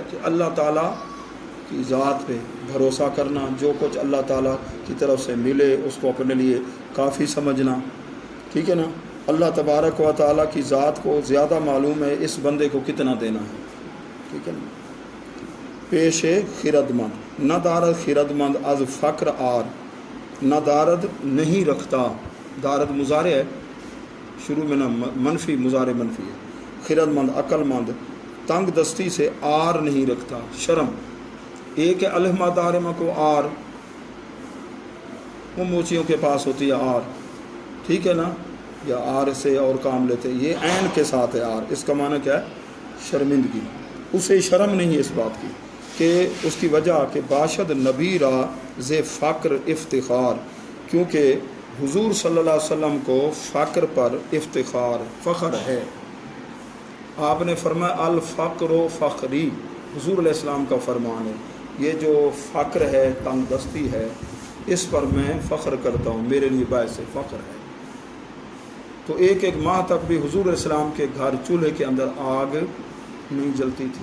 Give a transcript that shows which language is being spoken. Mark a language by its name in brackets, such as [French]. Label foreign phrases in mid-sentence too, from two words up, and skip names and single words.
[Urdu] کہ اللہ تعالیٰ کی ذات پہ بھروسہ کرنا، جو کچھ اللہ تعالیٰ کی طرف سے ملے اس کو اپنے لیے کافی سمجھنا، ٹھیک ہے نا؟ اللہ تبارک و تعالیٰ کی ذات کو زیادہ معلوم ہے اس بندے کو کتنا دینا ہے، ٹھیک ہے نا؟ [Persian] پیش خرد مند، نہ دارد خرد مند از فقر آر، نہ دارد [Urdu] نہیں رکھتا، دارد مضارع ہے، شروع میں نہ منفی، مضارع منفی ہے، خرد مند عقل مند، تنگ دستی سے آر نہیں رکھتا، شرم۔ ایک ہے الہما دارما کو آر، وہ موچیوں کے پاس ہوتی ہے آر، ٹھیک ہے نا؟ یا آر سے اور کام لیتے، یہ عین کے ساتھ ہے آر، اس کا معنی کیا ہے؟ شرمندگی۔ اسے شرم نہیں ہے اس بات کی کہ اس کی وجہ [Persian] کہ باشد نبی را ز فقر افتخار، [Urdu] کیونکہ حضور صلی اللہ علیہ وسلم کو فقر پر افتخار، فخر ہے۔ آپ نے فرمایا [Arabic] الفقر و فخری، [Urdu] حضور علیہ السلام کا فرمان ہے، یہ جو فقر ہے، تنگ دستی ہے، اس پر میں فخر کرتا ہوں، میرے لیے باعث فخر ہے، تو ایک ایک ماہ تک بھی حضور علیہ السلام کے گھر چولہے کے اندر آگ نہیں جلتی تھی.